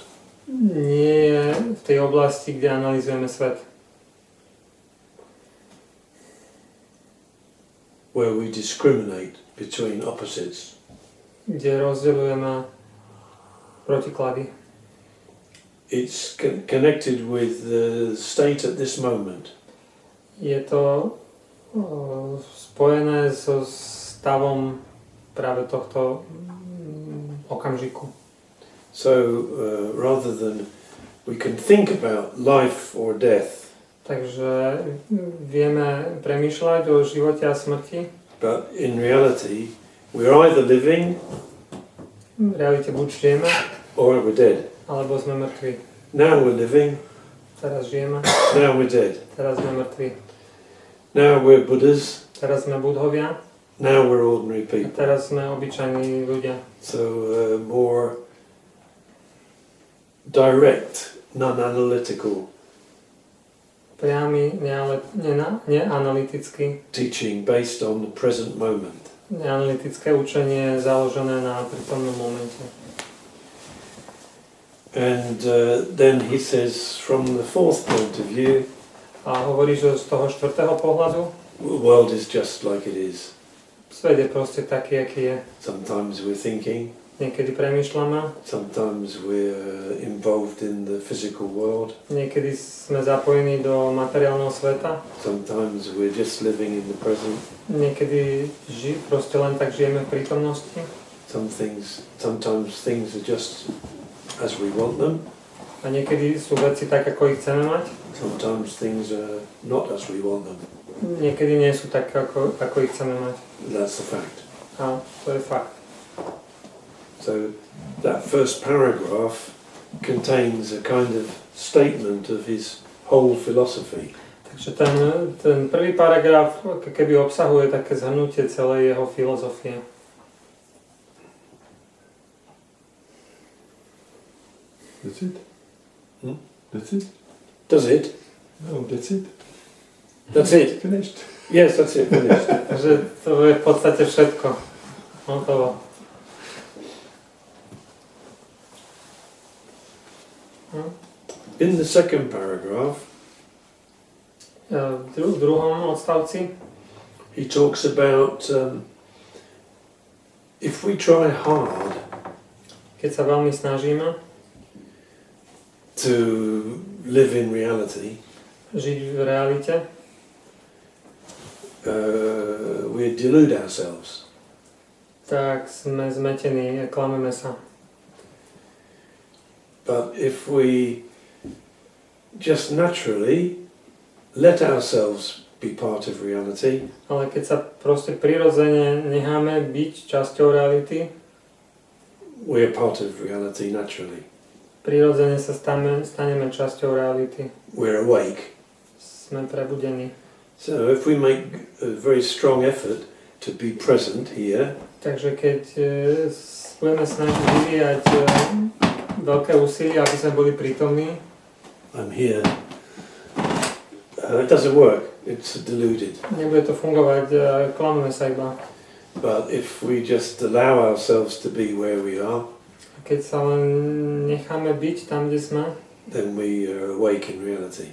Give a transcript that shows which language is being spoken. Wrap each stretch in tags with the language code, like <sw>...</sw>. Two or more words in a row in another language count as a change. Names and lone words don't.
<sk>nie je v tej oblasti, kde analyzujeme svet.</sk> <en>Where we discriminate between opposites.</en> <sk>Kde rozdeľujeme protiklady.</sk> <en>It's connected with the state at this moment.</en> <sk>Je to spojené so stavom práve tohto okamžiku.</sk> <en>So rather than we can think about life or death,</en> <sk>Takže vieme premýšľať o živote a smrti.</sk> <en>but in reality we're either living</en> <sk>V realite buď žijeme,</sk> <en>or we're dead.</en> <sk>alebo sme mŕtvi.</sk> <en>Now we're living,</en> <sk>Teraz žijeme,</sk> <en>now we're dead.</en> <sk>teraz sme mŕtvi.</sk> <en>Now we're Buddhas,</en> <sk>Teraz sme budhovia,</sk> <en>now we're ordinary</en> <sk>a</sk> <en>people.</en> <sk>teraz sme obyčajní ľudia.</sk> <en>So more direct, non-analytical</en> <sk>Priamy, neanalytický,</sk> <en>teaching based on the present moment.</en> <sk>neanalytické učenie založené na prítomnom momente.</sk> <en>And then he says from the fourth point of view,</en> <sk>A hovorí, že z toho štvrtého pohľadu</sk> <en>the world is just like it is.</en> <sk>svet je proste taký, aký je.</sk> <en>Sometimes we're thinking,</en> <sk>Niekedy premýšľame,</sk> <en>sometimes we're involved in the physical world,</en> <sk>niekedy sme zapojení do materiálneho sveta,</sk> <en>sometimes we're just living in the present.</en> <sk>niekedy proste len tak žijeme v prítomnosti.</sk> <en>Sometimes things are just as we want them.</en> <sk>A niekedy sú veci tak, ako ich chceme mať.</sk> <en>Sometimes things are not as we want them.</en> <sk>Niekedy nie sú tak, ako ich chceme mať.</sk> <en>That's the fact.</en> <sk>A to je fakt.</sk> <en>So that first paragraph contains a kind of statement of his whole philosophy.</en> <sk>Takže ten prvý paragraf keby obsahuje také zhrnutie celej jeho filozofie.</sk> <en>That's it? Hmm? That's it? Does it? No, that's it. That's it. Finished. Yes, that's it. Finished.</en> <sk>Takže to je v podstate všetko. Hotovo.</sk> <en>In the second paragraph,</en> <sk>V druhom odstavci</sk> <en>he talks about if we try hard</en> <sk>keď sa veľmi snažíme</sk> <en>to live in reality,</en> <sk>žiť v realite,</sk> <en>we delude ourselves.</en> <sk>tak sme zmetení, klameme sa.</sk> <en>But if we just naturally let ourselves be part of reality,</en> <sk>Ale keď sa proste prirodzene necháme byť časťou reality,</sk> <en>we are part of reality naturally.</en> <sk>prirodzene sa staneme časťou reality.</sk> <en>We're awake.</en> <sk>Sme prebudení.</sk> <en>So if we make a very strong effort to be present here,</en> <sk>Takže keď budeme snažiť vyvíjať veľké úsilie, aby sme boli prítomní,</sk> <en>I'm here, it doesn't work. It's deluded.</en> <sk>nebude to fungovať, klameme sa iba.</sk> <en>But if we just allow ourselves to be where we are,</en> <sk>Keď sa len necháme byť tam, kde sme,</sk> <en>then we are awake in reality.</en>